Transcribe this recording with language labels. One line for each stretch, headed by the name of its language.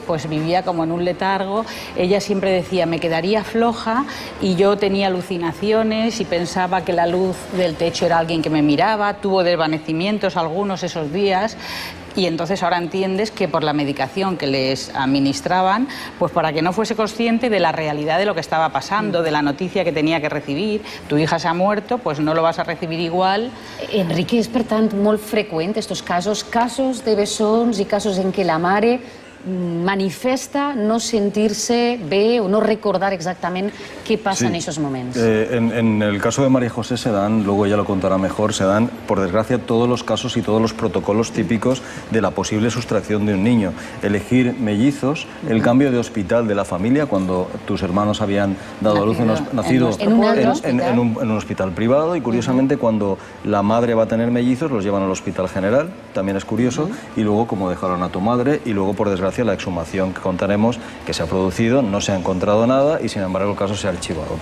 Spanish: Pues vivía como en un letargo. Ella siempre decía, me quedaría floja, y yo tenía alucinaciones y pensaba que la luz del techo era alguien que me miraba. Tuvo desvanecimientos algunos esos días. Y entonces ahora entiendes que por la medicación que les administraban, pues para que no fuese consciente de la realidad de lo que estaba pasando, de la noticia que tenía que recibir. Tu hija se ha muerto, pues no lo vas a recibir igual.
Catalan: Enrique, és per tant molt freqüent estos casos de bessons i casos en què la mare manifesta no sentirse bé o no recordar exactament
Spanish: qué pasa en esos momentos. En el caso de María José se dan, luego ella lo contará mejor, se dan, por desgracia, todos los casos y todos los protocolos típicos de la posible sustracción de un niño. Elegir mellizos, el cambio de hospital de la familia, cuando tus hermanos habían dado a luz, nacido en un hospital privado, y curiosamente cuando la madre va a tener mellizos los llevan al hospital general, también es curioso, y luego como dejaron a tu madre, y luego por desgracia la exhumación que contaremos que se ha producido, no se ha encontrado nada y sin embargo el caso se ha archivado.